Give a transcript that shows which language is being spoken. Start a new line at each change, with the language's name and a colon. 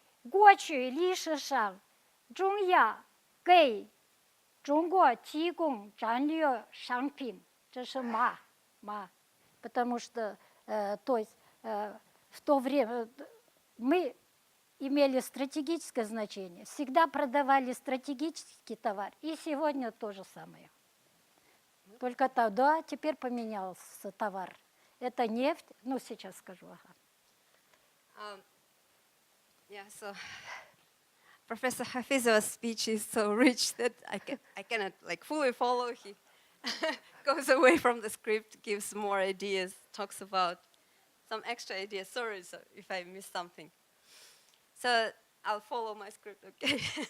Chinese: 过去历史上，中亚给中国提供战略商品，这是马。
Russian: Потому что то есть, в то время мы имели стратегическое значение, всегда продавали стратегический товар, и сегодня то же самое. Только тогда, теперь поменялся товар. Это нефть, ну сейчас скажу.
English: Yeah, so Professor Hafizova's speech is so rich that I cannot fully follow. He goes away from the script, gives more ideas, talks about some extra ideas. Sorry if I missed something. So I'll follow my script, okay?